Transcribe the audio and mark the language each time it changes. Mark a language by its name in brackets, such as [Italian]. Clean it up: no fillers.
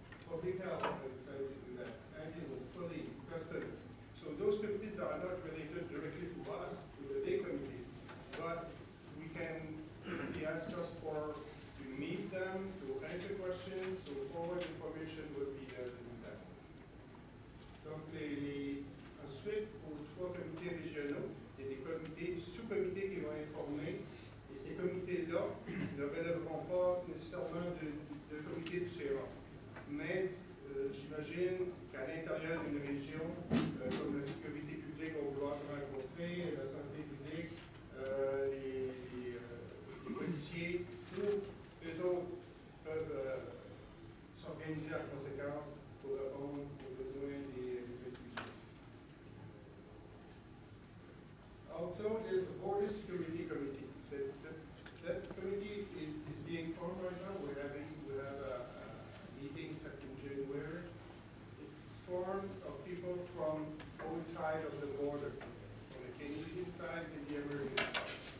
[English] Public health might decide to do that. Ambulance, police, customs. So those committees are not related directly to us, to the big committee, but we can, they ask us to meet them, to answer questions, so forward information will be there to do that. [French] Donc ensuite, aux 3 comités régionaux, il y a des comités, sous-comités qui vont être formés, et ces comités-là ne relèveront pas nécessairement de comités différents. Mais j'imagine qu'à l'intérieur d'une région, comme la sécurité publique, on va vouloir se rencontrer, la santé publique, les policiers, ou eux autres peuvent s'organiser en conséquence pour répondre aux besoins des étudiants. [English] Also, there's the Border Security Committee. That committee is being formed right now. We have a meeting set in January. It's formed of people from both sides of the border, from the Canadian side and the American side.